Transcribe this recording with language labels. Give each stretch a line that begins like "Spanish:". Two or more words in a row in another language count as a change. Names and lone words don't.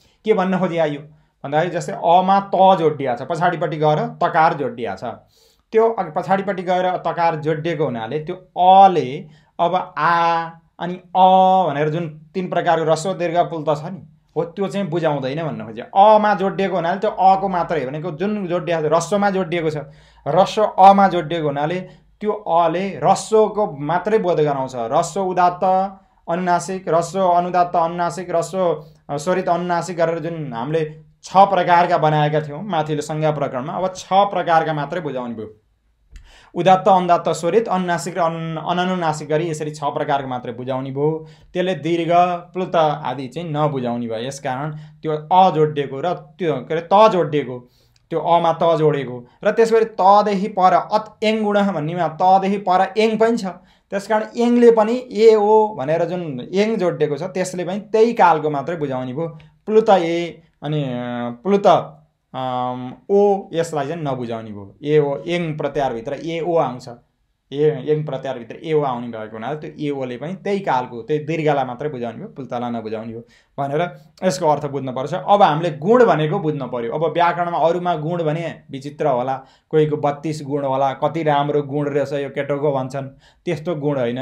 Nepali: के भन्न खोजिया यो भन्दाखेरि जस्तै अमा त जोडिया छ, पछाडिपट्टि गएर तकार जोडिया छ, त्यो पछाडिपट्टि गएर तकार जोडिएको हुनाले त्यो अले अब आ अनि अ भनेर जुन 3 प्रकारको ह्रस्व दीर्घ पुल्त छ नि हो त्यो चाहिँ बुझाउँदैन भन्न खोजे। अमा जोडिएको हुनाले त्यो अको मात्रै भनेको जुन जोडिएको छ ह्रस्वमा जोडिएको छ, ह्रस्व अमा जोडिएको हुनाले त्यो अले ह्रस्वको मात्रै बोध गराउँछ। ह्रस्व उदात्त अनुनासिक, ह्रस्व अनुदात्त अनुनासिक, ह्रस्व स्वरित अनुनासिक गरेर जुन हामीले 6 प्रकारका बनाएका थियौँ माथिल्लो संज्ञा प्रकरणमा, अब 6 प्रकारका मात्रै बुझाउने भयो। उदात्त अनुदात्त स्वरित अनुनासिक र अननुनासिक गरी यसरी 6 प्रकारको मात्रै बुझाउने भयो। त्यसले दीर्घ प्लुत आदि चाहिँ नबुझाउने भयो। यसकारण त्यो अ जोडिएको र त्यो के अरे त जोडिएको, त्यो अमा त जोडेको र त्यसपछि तदेखि पर
Sanskrit: अत एङ गुण
Nepali: भन्नेमा तदेखि पर एङ पनि छ, त्यसकारण एङले पनि ए ओ भनेर जुन एङ जोडिएको छ त्यसले पनि त्यही कालको मात्रै बुझाउने भयो। प्लुत ए अनि प्लुत ओ यसलाई चाहिँ नबुझाउने भयो। ए ओ एङ प्रत्याहारभित्र ए ओ आउँछ, एङ प्रत्याहारभित्र ए ओ आउने भएको हुनाले त्यो ए ओले पनि त्यही कालको त्यही दीर्घलाई मात्रै बुझाउने भयो, प्लुतलाई नबुझाउने हो भनेर यसको अर्थ बुझ्नुपर्छ। अब हामीले गुण भनेको बुझ्नु पर्यो। अब व्याकरणमा अरूमा गुण भने विचित्र होला, कोहीको 32 गुण होला, कति राम्रो गुण रहेछ यो केटोको भन्छन्, त्यस्तो गुण होइन।